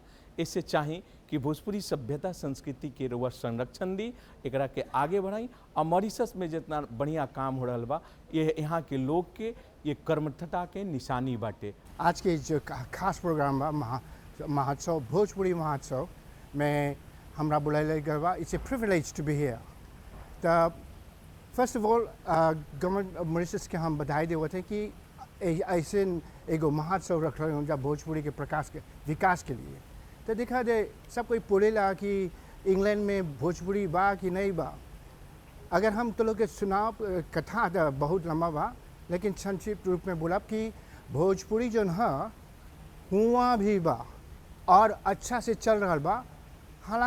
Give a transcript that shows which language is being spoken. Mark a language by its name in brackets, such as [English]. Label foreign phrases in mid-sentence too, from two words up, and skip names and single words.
[Bhojpuri] इससे चाहे कि भोजपुरी सभ्यता संस्कृति के रुआ संरक्षण दी, एकरा के आगे बढ़ाई। और मॉरिशस में जितना बढ़िया काम हो रहा बा, ये यहाँ के लोग के ये कर्मठता के निशानी बाटे। आज के जो खास प्रोग्राम बा महोत्सव, भोजपुरी महोत्सव में हमरा बुलाइल गए बा। [English] It's a privilege to be here. [Bhojpuri] तो [English] first of all government [Bhojpuri] मॉरिशस के हम बधाई देवत हैं कि ऐसे एगो महोत्सव रख रहे हैं जब भोजपुरी के प्रकाश के विकास के लिए। तो देखा जाए सब कोई बोलेला कि इंग्लैंड में भोजपुरी बा कि नहीं बा। अगर हम तो लोग के सुनाव कथा तो बहुत लंबा बा, लेकिन संक्षिप्त रूप में बोला कि भोजपुरी जो है हुआ भी बा और अच्छा से चल रहा बा।